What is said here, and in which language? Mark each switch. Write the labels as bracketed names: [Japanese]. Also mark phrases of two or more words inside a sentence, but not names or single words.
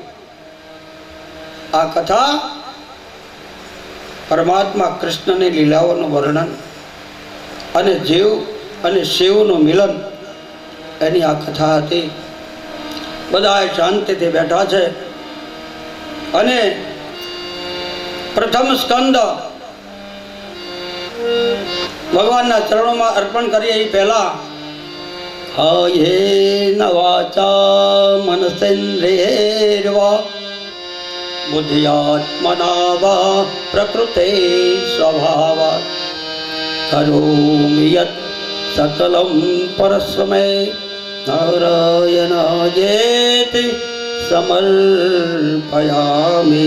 [Gujarati] આ કથા પરમાત્મા કૃષ્ણની લીલાઓનું વર્ણન અને જીવ અને શિવનું મિલન એની આ કથા હતી। બધા શાંતિથી બેઠા છે અને પ્રથમ સ્કંદ ભગવાનના ચરણોમાં અર્પણ કરીએ એ પહેલા [Sanskrit] कायेन वाचा मनसेन्द्रियैर्वा बुद्ध्यात्मना वा प्रकृते स्वभावात् करोमि यत् सकलं परस्मै नारायणायेति समर्पयामि।